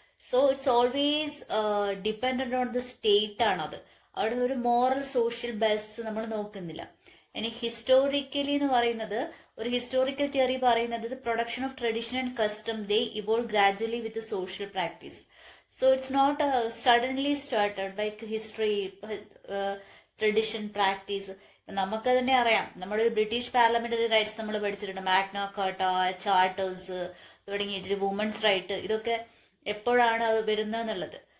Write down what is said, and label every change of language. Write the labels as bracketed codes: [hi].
[en] So it's always dependent on the state ആണത്. [ml] അവിടെ ഒരു മോറൽ സോഷ്യൽ ബേസ് നമ്മൾ നോക്കുന്നില്ല. ഇനി ഹിസ്റ്റോറിക്കലി എന്ന് പറയുന്നത്, ഒരു ഹിസ്റ്റോറിക്കൽ തിയറി പറയുന്നത് [en] Production of tradition and custom they evolve gradually with social practice. So it's not suddenly started by history, tradition, practice. [ml] നമുക്ക് തന്നെ അറിയാം, നമ്മുടെ ബ്രിട്ടീഷ് പാർലമെന്ററി റൈറ്റ്സ് നമ്മൾ പഠിച്ചിട്ടുണ്ട്. മാഗ്ന കാർട്ട, ചാർട്ടേഴ്സ് തുടങ്ങിയിട്ട് വുമൻസ് റൈറ്റ്, ഇതൊക്കെ എപ്പോഴാണ് അത് വരുന്നതെന്നുള്ളത്.